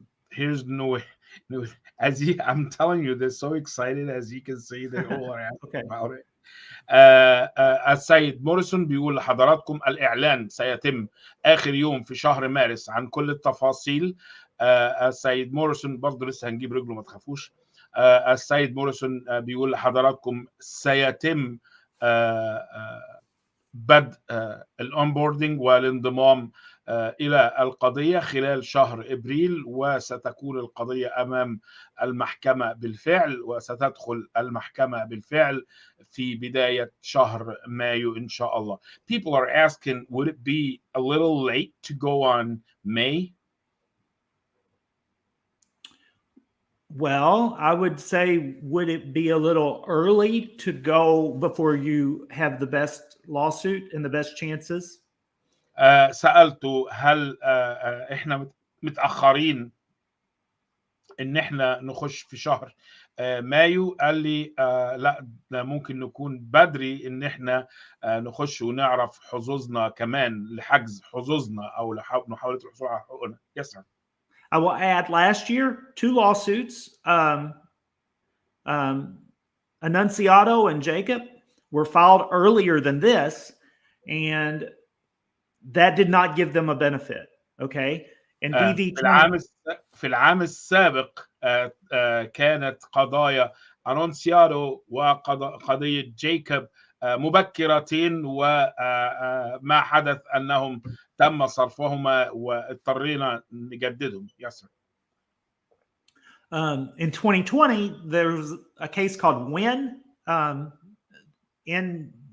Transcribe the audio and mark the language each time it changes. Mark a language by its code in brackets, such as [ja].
[en] Here's no, as I'm telling you, they're so excited, as you can see, they all are asking about it. [ar] السيد موريسون بيقول لحضراتكم الإعلان سيتم آخر يوم في شهر مارس عن كل التفاصيل. السيد موريسون برضه لسه هنجيب رجله ما تخافوش. السيد موريسون بيقول لحضراتكم سيتم بدء الأونبوردنج والانضمام إلى القضية خلال شهر إبريل، وستكون القضية أمام المحكمة بالفعل، وستدخل المحكمة بالفعل في بداية شهر مايو إن شاء الله. [en] People are asking, would it be a little late to go on May? Well, I would say, would it be a little early to go before you have the best lawsuit and the best chances? [ar] سألته هل احنا متأخرين ان احنا نخش في شهر مايو؟ قال لي لا، ده ممكن نكون بدري ان احنا نخش ونعرف حظوظنا كمان، لحجز حظوظنا او محاولة الحصول على حقوقنا. [en] Yes, sir. I will add, last year, 2 lawsuits, Annunciado and Jacob, were filed earlier than this, and that did not give them a benefit. Okay. And DV 20 [ar] في العام السابق كانت قضايا أنونسيادو وقضية جيكوب مبكرتين، وما حدث أنهم تم صرفهما واضطرينا نجددهم. [en] Yes, sir. In 2020, there was a case called Win, N-G-Y-U-E-N.